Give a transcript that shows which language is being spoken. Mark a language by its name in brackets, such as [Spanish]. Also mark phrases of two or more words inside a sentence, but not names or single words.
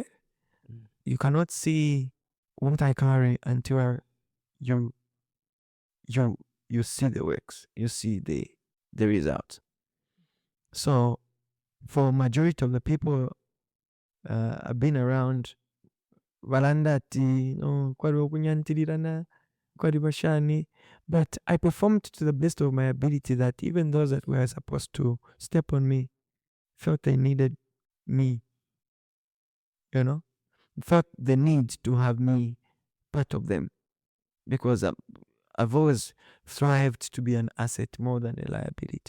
[English] You cannot see what I carry until you see the works, you see the result. So for majority of the people I've been around, [Bemba] valanda ati kwaliwo kunyantirirana, kwali bashani, [English] but I performed to the best of my ability, that even those that were supposed to step on me felt they needed me, felt the need to have me part of them, because I've always thrived to be an asset more than a liability.